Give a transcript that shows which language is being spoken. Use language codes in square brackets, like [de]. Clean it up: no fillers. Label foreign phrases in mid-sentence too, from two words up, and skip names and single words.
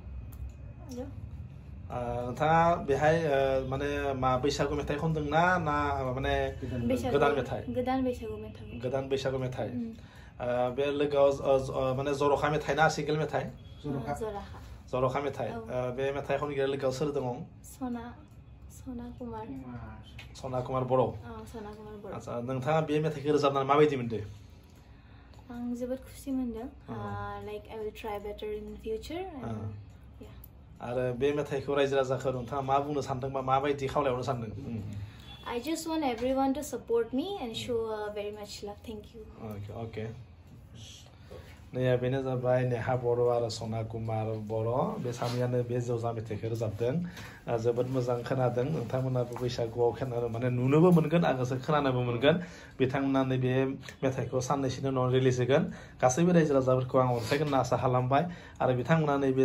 [brx] नोंथाङा बेहाय माने मा बैसागु मेथाइ खनदों ना माने गोदान मेथाइ गोदान बैसागु मेथाइ बे लोगोआव माने जर'खा मेथाइ ना सिंगेल मेथाइ जर'खा मेथाइ बे मेथाइ खनगिरि लोगोआव सोर दङ सना कुमार बर' आচ্ছা नोंथाङा बे मेथाइखौ रोजाबनानै माबायदि मोनदों आं जोबोद खुसि मोनदों [en] like I will try better in the future [brx] आरो बे मेथाइखौ रायजो राजाखौ नोंथाङा मा बुंनो सानदों बा माबायदि खावलायहरनो सानदों [en] I just want everyone to support me and show very much love. Thank you. Okay. [brx] नैया बेनो जाबाय नेहा बर' आरो सना कुमार बर' बे सानैयानो बे जेवजा मेथाइखौ रोजाबदों जोबोद मोजां खोनादों नोंथांमोनाबो बैसागुआव खोनानो माने नुनोबो मोनगोन आगोसो खोनानोबो मोनगोन बिथांमोना नैबे मेथाइखौ साननैसोनि उनाव रिलिज होगोन गासैबो रायजो राजाफोरखौ आं अनसायगोन होनना आसा खालामबाय आरो बिथांमोना नैबे